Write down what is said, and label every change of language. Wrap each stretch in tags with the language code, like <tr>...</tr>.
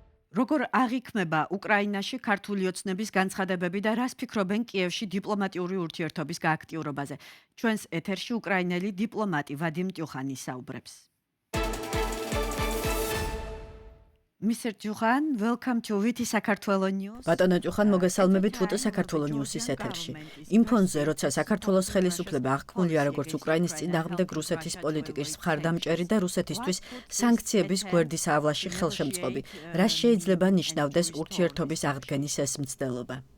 <ka>როგორ აღიქმება უკრაინაში ქართული ოცნების განცხადებები და რას ფიქრობენ კიევში დიპლომატიური ურთიერთობის გააქტიურებაზე? ჩვენს ეთერში უკრაინელი დიპლომატი ვადიმ ტიუხანი საუბრებს.</ka> <en>Mr. Tjuhan, welcome to VT საქართველოს News.</en> <ka>ბატონო ტიუხან, მოგესალმებით VT საქართველოს News-ის ეთერში. იმ ფონზე, როცა საქართველოს ხელისუფლება აღქმულია როგორც უკრაინის წინააღმდეგ რუსეთის პოლიტიკის მხარდამჭერი და რუსეთისთვის სანქციების გვერდის ავლაში ხელშემწყობი, რა შეიძლება ნიშნავდეს ურთიერთობის აღდგენის ეს მცდელობა?</ka>